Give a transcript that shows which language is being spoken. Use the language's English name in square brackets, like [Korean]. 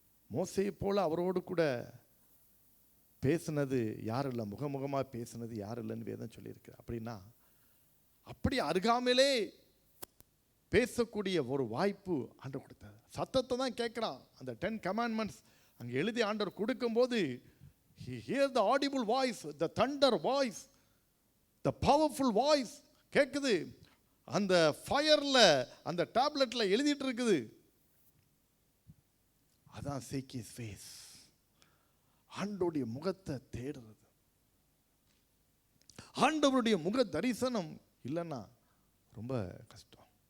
[Tamil] மோசேயை போல அவரோடு கூட பேசுனது யாரும் இல்லை, முகமுகமாக பேசுனது யாரும் இல்லைன்னு வேதம் சொல்லியிருக்கு. அப்படின்னா அப்படி அருகாமையிலே பேசக்கூடிய ஒரு வாய்ப்பு ஆண்டவர் கொடுத்தார். சத்தத்தை தான் கேட்குறான். அந்த 10 commandments அங்கே எழுதி ஆண்டவர் கொடுக்கும்போது, [English] he hears the audible voice, the thunder voice, the powerful voice [Tamil] கேட்குது. அந்த ஃபயரில் அந்த டேப்லெட்டில் எழுதிட்டு இருக்குது. அதான் [English] seek his face, [Tamil] ஆண்டவருடைய முகத்தை தேடுறது. ஆண்டவருடைய முக தரிசனம் இல்லைன்னா ரொம்ப கஷ்டம்.